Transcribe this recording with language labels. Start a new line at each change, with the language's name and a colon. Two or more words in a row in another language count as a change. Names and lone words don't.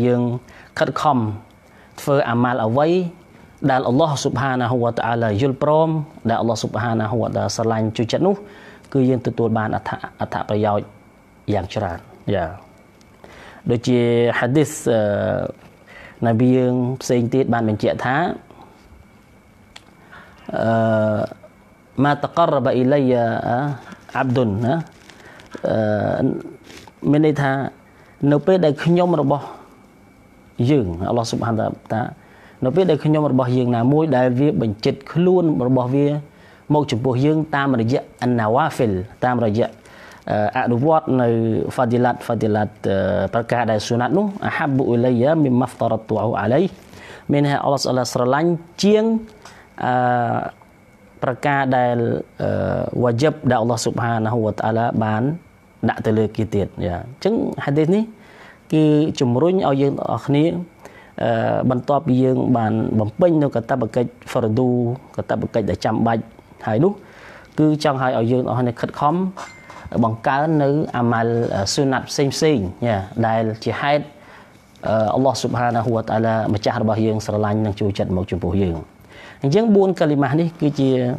Khmer: យើងខិតខំធ្វើអាម៉ាល់អ្វីដែល
Arabic: الله سبحانه وتعالى
Khmer: យល់ព្រមដែល
Arabic: الله سبحانه وتعالى
Khmer: ស្រឡាញ់ជួយចិត្តនោះគឺយើងទទួលបានអត្ថប្រយោជន៍យ៉ាងច្រើនយ៉ាដូចជា hadith នប៊ីយើងផ្សេងទៀតបានបញ្ជាក់ថា
Arabic: ما تقرب إلي عبد
Khmer: មានន័យថានៅពេលដែលខ្ញុំរបស់យើង
Arabic: الله سبحانه وتعالى
Khmer: នៅពេលដែលខ្ញុំរបស់យើងណាមួយដែលវាបញ្ចិតខ្លួនរបស់វាមកចំពោះយើងតាមរយៈ an-nawafil តាមរយៈអនុវត្តនៅ fadilat ប្រការដែលសុណាត់នោះ
Arabic: أحب إلي مما افترضته عليه
Khmer: មានន័យថា Allah ស្រឡាញ់ជាង ប្រការដែលវ៉ាជីបដែល
Arabic: الله سبحانه وتعالى
Khmer: បានដាក់ទៅលើគេទៀតយ៉ាអញ្ចឹង hadith នេះគឺជំ រុញឲ្យយើងទាំងអស់គ្នាបន្ទាប់ពីយើងបានបំពេញនៅកាតព្វកិច្ច fardu កាតព្វកិច្ចដែលចាំបាច់ហើយនោះគឺចង់ឲ្យយើងទាំងអស់គ្នាខិតខំបង្កើននៅអាម៉ាល់សុណាត់ផ្សេងយ៉ាដែលជាហេតុ
Arabic: الله سبحانه وتعالى
Khmer: ម្ចាស់របស់យើងស្រឡាញ់និងជួយចិត្តមកចំពោះយើងអញ្ចឹង4កាលីម៉ាស់នេះគឺជា